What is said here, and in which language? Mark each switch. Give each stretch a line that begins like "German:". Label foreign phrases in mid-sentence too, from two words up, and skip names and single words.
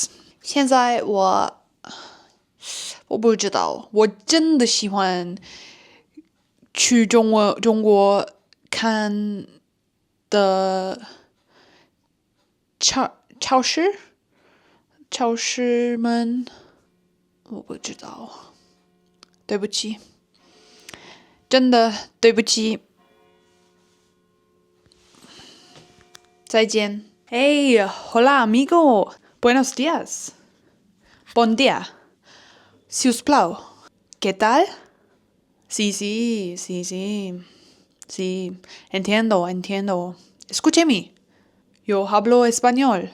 Chinese: 现在我不知道，我真的喜欢去中国看的超市们，我不知道，对不起，真的对不起，
Spanish: 再见。Hey, hola amigo, buenos días,
Catalan: bon día, si us plau,
Spanish: ¿qué tal? Sí, entiendo. Escúcheme, yo hablo español.